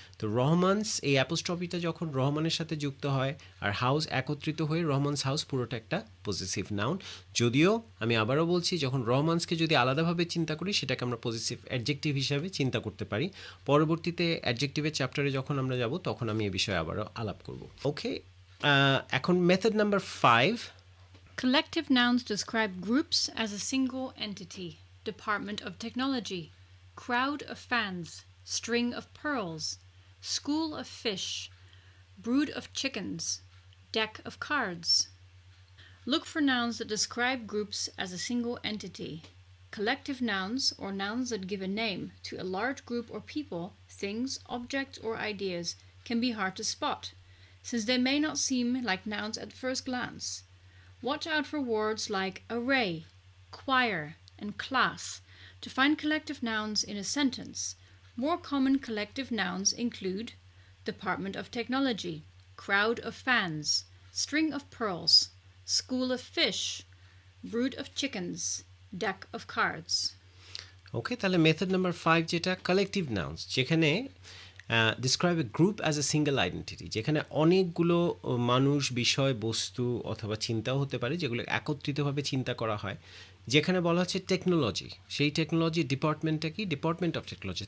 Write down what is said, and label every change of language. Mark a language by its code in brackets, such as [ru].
[bn] তো রহমানস, এই অ্যাপোস্ট্রফিটা যখন রহমানের সাথে যুক্ত হয় আর হাউস একত্রিত হয়ে রহমানস হাউস, পুরোটা একটা পজিটিভ নাউন। যদিও আমি আবারও বলছি, যখন রহমানসকে যদি আলাদাভাবে চিন্তা করি, সেটাকে আমরা পজিটিভ অ্যাডজেক্টিভ হিসাবে চিন্তা করতে পারি। পরবর্তীতে অ্যাডজেক্টিভের চ্যাপ্টারে যখন আমরা যাব, তখন আমি এ বিষয়ে আবারও আলাপ করব। ওকে, এখন method number 5। [en] Collective nouns describe groups as a single entity. Department of Technology. crowd of fans, string of pearls, school of fish, brood of chickens, deck of cards. Look for nouns that describe groups as a single entity. Collective nouns, or nouns that give a name to a large group or people, things, objects, or ideas, can be hard to spot, since they may not seem like nouns at first glance. Watch out for words like array, choir, and class to find collective nouns in a sentence. More common collective nouns include Department of Technology, crowd of fans, string of pearls, school of fish, brood of chickens, deck of cards. [bn] ওকে, তাহলে method number 5 যেটা collective nouns, যেখানে [en] describe a group as a single identity, [bn] যেখানে অনেকগুলো মানুষ, বিষয়, বস্তু অথবা চিন্তাও হতে পারে যেগুলো একত্রিতভাবে চিন্তা করা হয়। যেখানে বলা হচ্ছে টেকনোলজি, সেই টেকনোলজি ডিপার্টমেন্টটা কি? Department of technology.